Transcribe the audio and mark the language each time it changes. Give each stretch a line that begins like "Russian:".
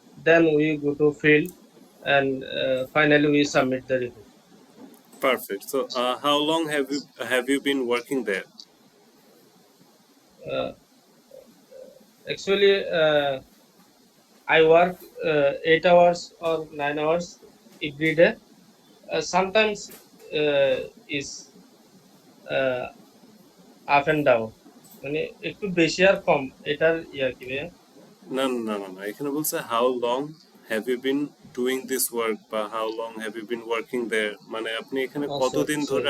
English: Then we go to field and finally we submit the report. Perfect so how long have you been working there? Uh, Actually, I work 8 hours or 9 hours every day. Sometimes is uh, up and down.
Bangla: মানে একটু বেশি আর কম এটার ইয়া কি ভাইয়া? না না না না না, এখানে বলছে
English: how long have you been doing this work
Bangla: বা
English: how long have you been working there,
Bangla: মানে আপনি এখানে কতদিন ধরে